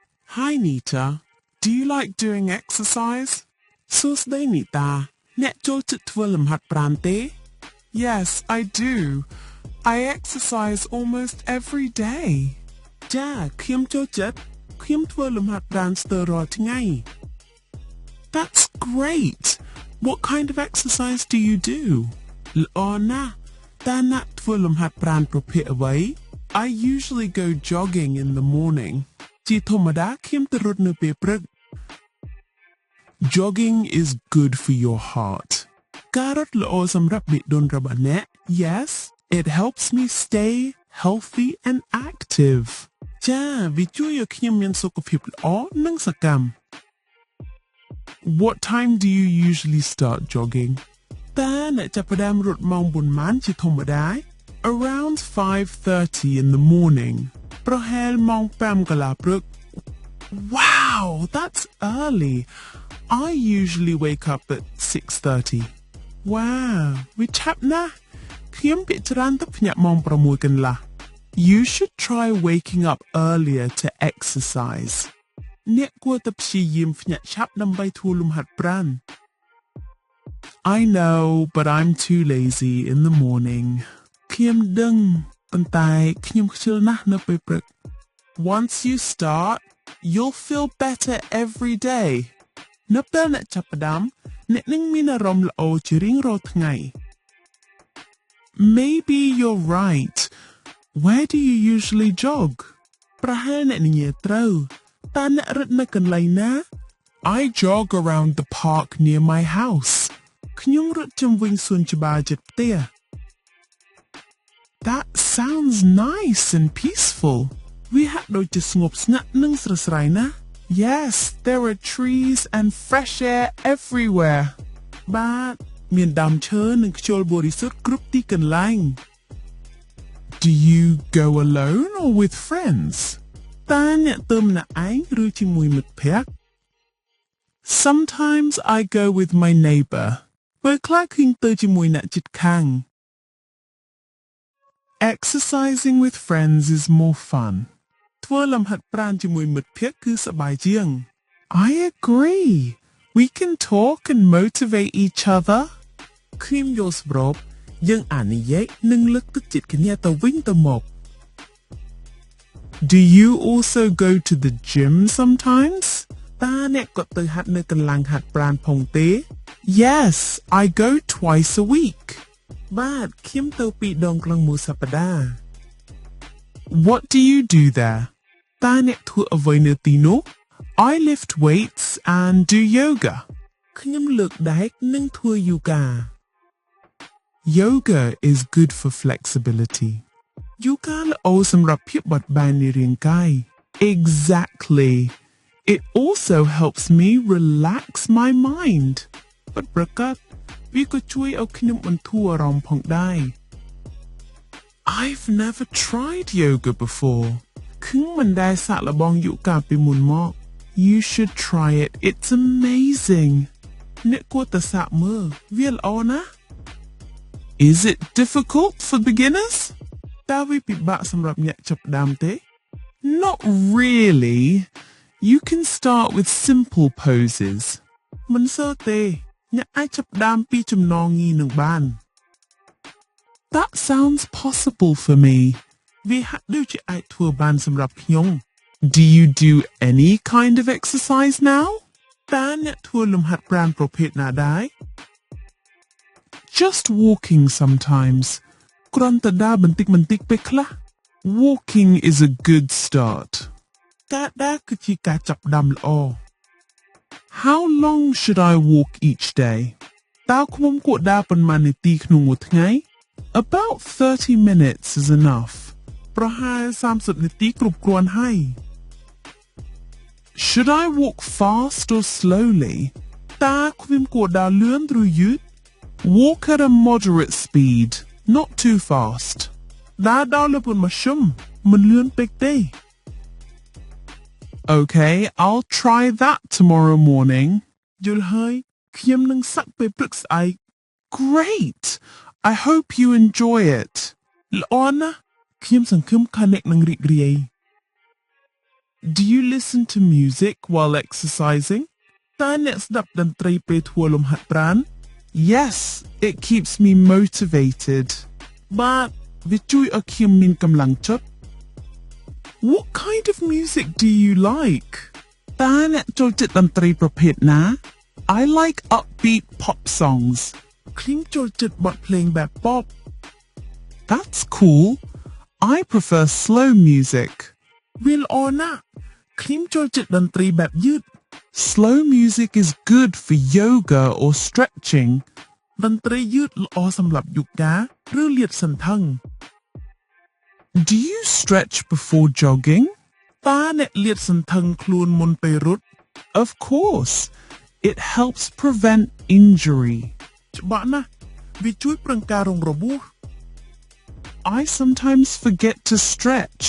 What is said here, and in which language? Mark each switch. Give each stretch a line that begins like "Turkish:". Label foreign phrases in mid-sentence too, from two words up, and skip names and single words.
English: Hi Nita, do you like doing exercise?
Khmer: សួស្តី Nita អ្នកចូលចិត្តធ្វើលំហាត់ប្រាណទេ
English: Yes, I do. I exercise almost every day.
Khmer: ចាខ្ញុំចូលចិត្តខ្ញុំធ្វើលំហាត់ប្រាណស្ទើររាល់ថ្ងៃ
English: That's great. What kind of exercise do you do?
Khmer: ល្អណាស់តើអ្នកធ្វើលំហាត់ប្រាណប្រភេទអ្វី
English: I usually go jogging in the morning.
Khmer: ជាធម្មតាខ្ញុំទៅរត់នៅពេលព្រឹក
English: Jogging is good for your heart.
Khmer: ការរត់ល្អសម្រាប់បេះដូងរបស់អ្នក
English: Yes, it helps me stay healthy and active.
Khmer: ចាវាជួយឲ្យខ្ញុំមានសុខភាពល្អនិងសកម្ម
English: What time do you usually start jogging?
Khmer: តើអ្នកចាប់ផ្ដើមរត់ម៉ោងប៉ុន្មានជាធម្មតា
English: Around 5:30 in the morning.
Khmer: ប្រហែលម៉ោង 5 កន្លះព្រឹក
English: Wow, that's early. I usually wake up at 6:30.
Khmer: Wow, វាឆាប់ណាស់ខ្ញុំភាគច្រើនទៅភ្ញាក់ម៉ោង 6 កន្លះ
English: You should try waking up earlier to exercise.
Khmer: អ្នកគួរតែព្យាយាមភ្ញាក់ឆាប់ដើម្បីធ្វើលំហាត់ប្រាណ
English: I know, but I'm too lazy in the morning.
Khmer: ខ្ញុំដឹងប៉ុន្តែខ្ញុំខ្ជិលណាស់នៅពេលព្រឹក
English: Once you start, you'll feel better every day.
Khmer: នៅពេលអ្នកចាប់ផ្ដើមអ្នកនឹងមានអារម្មណ៍ល្អជារៀងរាល់ថ្ងៃ
English: Maybe you're right. Where do you usually jog?
Khmer: ប្រហែលអ្នកនិយាយត្រូវតើអ្នករត់នៅកន្លែងណា
English: I jog around the park near my house.
Khmer: ខ្ញុំរត់ជុំវិញសួនច្បារជិតផ្ទះ
English: That sounds nice and peaceful.
Khmer: វាហាក់ដូចជាស្ងប់ស្ងាត់និងស្រស់ស្រាយណាស់
English: Yes, there are trees and fresh air everywhere.
Khmer: បាទមានដើមឈើនិងខ្យល់បរិសុទ្ធគ្រប់ទីកន្លែង
English: Do you go alone or with friends?
Khmer: តើអ្នកទៅម្នាក់ឯងឬជាមួយមិត្តភក្តិ
English: Sometimes I go with my neighbor.
Khmer: ពេលខ្លះខ្ញុំទៅជាមួយអ្នកជិតខាង
English: Exercising with friends is more fun.
Khmer: ធ្វើលំហាត់ប្រាណជាមួយមិត្តភក្តិគឺសប្បាយជាង
English: I agree. We can talk and motivate each other.
Khmer: ខ្ញុំយល់ស្របយើងអាចនិយាយនិងលើកទឹកចិត្តគ្នាទៅវិញទៅមក
English: Do you also go to the gym sometimes?
Khmer: តើអ្នកក៏ទៅហាត់នៅកន្លែងហាត់ប្រាណផងទេ
English: Yes, I go twice a week.
Khmer: បាទខ្ញុំទៅ2 ដងក្នុងមួយសប្តាហ៍
English: What do you do there?
Khmer: តើអ្នកធ្វើអ្វីនៅទីនោះ
English: I lift weights and do yoga.
Khmer: ខ្ញុំលើកដែកនិងធ្វើ yoga.
English: Yoga is good for flexibility.
Khmer: Yoga ល្អសម្រាប់ភាពបត់បែននៃរាងកាយ
English: Exactly. It also helps me relax my mind.
Khmer: ពិតប្រាកដវាក៏ជួយឲ្យខ្ញុំបន្ធូរអារម្មណ៍ផងដែរ
English: I've never tried yoga before.
Khmer: ខ្ញុំមិនដែលសាកល្បងយូហ្គាពីមុនមក
English: You should try it. It's amazing.
Khmer: អ្នកគួរតែសាកមើលវាល្អណាស់
English: Is it difficult for beginners?
Khmer: តើវាពិបាកសម្រាប់អ្នកចាប់ផ្ដើមទេ
English: Not really. You can start with simple poses.
Khmer: មិនសូវទេអ្នកអាចចាប់ផ្ដើមពីចំណងងាយនឹងបាន
English: That sounds possible for me.
Khmer: វាហាក់ដូចជាអាចធ្វើបានសម្រាប់ខ្ញុំ
English: Do you do any kind of exercise now?
Khmer: តើអ្នកធ្វើលំហាត់ប្រាណប្រភេទណាដែរ
English: Just walking sometimes.
Khmer: គ្រាន់តែដើរបន្តិចពេលខ្លះ
English: Walking is a good start.
Khmer: ការដើរគឺជាការចាប់ផ្ដើមល្អ
English: How long should I walk each day?
Khmer: តើខ្ញុំគួរដើរប៉ុន្មាននាទីក្នុងមួយថ្ងៃ
English: About 30 minutes is enough.
Khmer: ប្រហែល30នាទីគ្រប់គ្រាន់ហើយ
English: Should I walk fast or slowly?
Khmer: តើខ្ញុំគួរដើរលឿនឬយឺត
English: Walk at a moderate speed, not too fast.
Khmer: ដើរដោយលឿនមធ្យមមិនលឿនពេកទេ
English: Okay, I'll try that tomorrow morning.
Khmer: យល់ហើយខ្ញុំនឹងសាក់ពេលព្រឹកស្អែក
English: Great. I hope you enjoy it.
Khmer: ល្អណាស់ខ្ញុំសង្ឃឹមថាអ្នកនឹងរីករាយ
English: Do you listen to music while exercising?
Khmer: តើអ្នកស្ដាប់តន្ត្រីពេលធ្វើលំហាត់ប្រាណ
English: Yes, it keeps me motivated.
Khmer: But វាជួយឲ្យខ្ញុំមានកម្លាំងចិត្ត
English: What kind of music do you like?
Khmer: តើអ្នកចូលចិត្តតន្ត្រីប្រភេទណា
English: I like upbeat pop songs.
Khmer: ខ្ញុំចូលចិត្តបទភ្លេងបែប pop.
English: That's cool. I prefer slow music.
Khmer: វាល្អណាស់ ខ្ញុំចូលចិត្តតន្ត្រីបែបយឺត
English: Slow music is good for yoga or stretching.
Khmer: តន្ត្រីយឺតល្អសម្រាប់យូហ្គាឬលាតសន្ធឹង
English: Do you stretch before jogging?
Khmer: តើអ្នកលាតសន្ធឹងខ្លួនមុនពេលរត់
English: Of course. It helps prevent injury.
Khmer: ច្បាស់ណាស់វាជួយប្រឹងការរងរបួស
English: I sometimes forget to stretch.